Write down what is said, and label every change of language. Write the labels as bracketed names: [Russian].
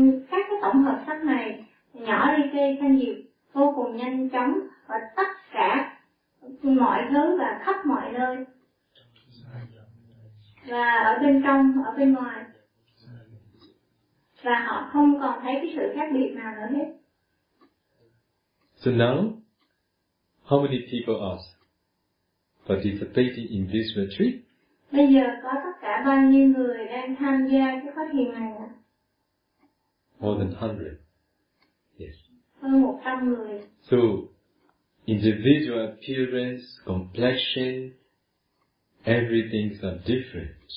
[Vietnamese] các cái tổng hợp sắc này nhỏ đi khi thanh nhiều vô cùng nhanh chóng và tất cả mọi thứ và khắp mọi nơi và ở bên trong, ở bên ngoài, và họ không còn thấy cái sự khác biệt nào nữa hết. [English] So now, how many people are participating in this retreat? [Vietnamese] Bây giờ có tất cả bao nhiêu người đang tham gia cái khóa thiền này ạ? [English] More than 100. Yes. [Vietnamese] Hơn 100 người. [English] So, individual appearance, complexion, everything is different.